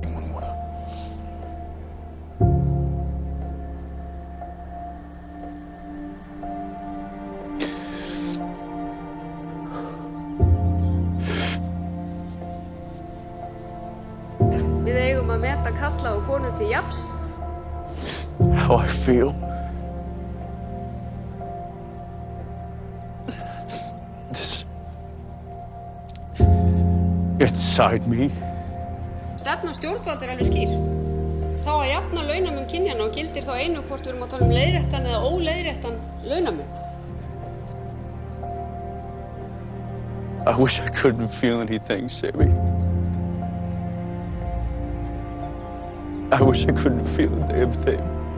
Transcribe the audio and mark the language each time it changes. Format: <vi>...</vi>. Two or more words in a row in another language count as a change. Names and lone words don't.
<is>Við eigum að meta karla og konur til jafns.</is> <en>How I feel. This inside me.</en> <is>Stefna stjórnvalda alveg skýr. Þá að jafna launamun kynjanna og gildir þá einu hvort við erum að tala leiðréttan eða óleiðréttan launamun.</is> <en>I wish I couldn't feel anything, Sammy. I wish I couldn't feel a damn thing.</en>